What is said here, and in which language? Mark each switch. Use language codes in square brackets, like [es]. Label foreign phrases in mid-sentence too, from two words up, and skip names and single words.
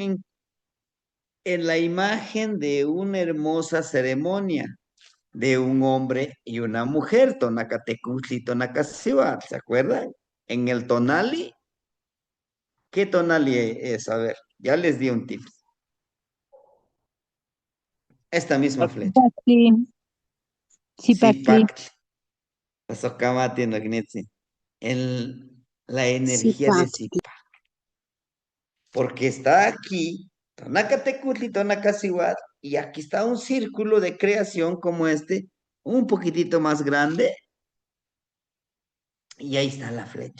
[es] En la imagen de una hermosa ceremonia de un hombre y una mujer, Tonacatecutli y Tonacasihuatl, ¿se acuerdan? En el tonali, ¿qué tonali es? A ver, ya les di un tip. Esta misma flecha. Zipacli. Zipacli. [nah] Zipactli. Pasocamati no gnitzi. [es] La energía de Zipacli. Zipac. Porque está aquí, Tonacatecutli, Tonacasihuatl, y aquí está un círculo de creación como un poquitito más grande, y ahí está la flecha.